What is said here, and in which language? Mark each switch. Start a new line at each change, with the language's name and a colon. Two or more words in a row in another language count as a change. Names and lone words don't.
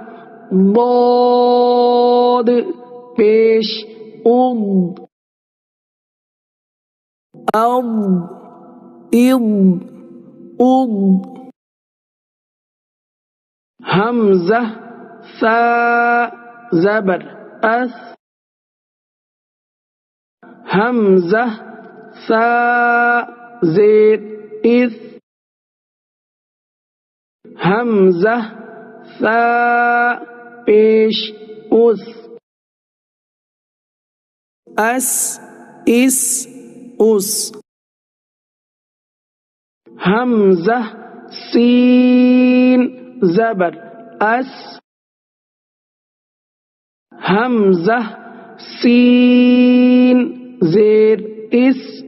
Urdu: ضاد پیش اض، اض اض اض، حمزہ ثا زبر اث، حمزہ ثا زیر اث، حمزہ ثا پیش اس، اس اس اس، حمزہ سین زبر اس، حمزہ سین زیر اس،